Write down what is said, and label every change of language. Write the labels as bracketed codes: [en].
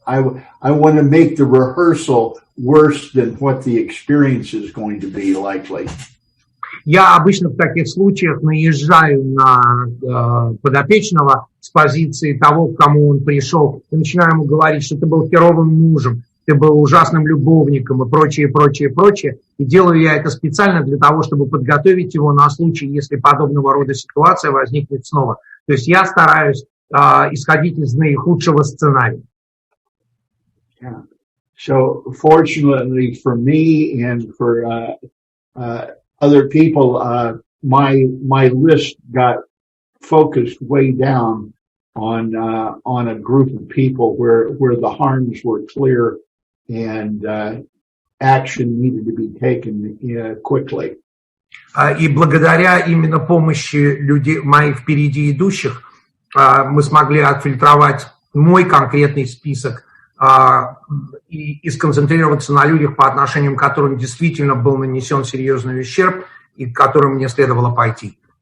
[en] I want to make the rehearsal worse than what the experience is going to be likely. [ru] Я обычно в таких случаях наезжаю на подопечного с позиции того, к кому он пришел, и начинаю ему говорить, что ты был херовым мужем, ты был ужасным любовником и прочее, прочее, прочее. И делаю я это специально для того, чтобы подготовить его на случай, если подобного рода ситуация возникнет снова. То есть я стараюсь исходить из наихудшего сценария. [en] Yeah. So fortunately for me and for other people, my list got focused way down on a group of people where the harms were clear and action needed to be taken quickly. [ru] И благодаря именно помощи людей, моих впереди идущих, мы смогли отфильтровать мой конкретный список и сконцентрироваться на людях, по отношению к которым действительно был нанесен серьезный ущерб и к которым мне следовало пойти.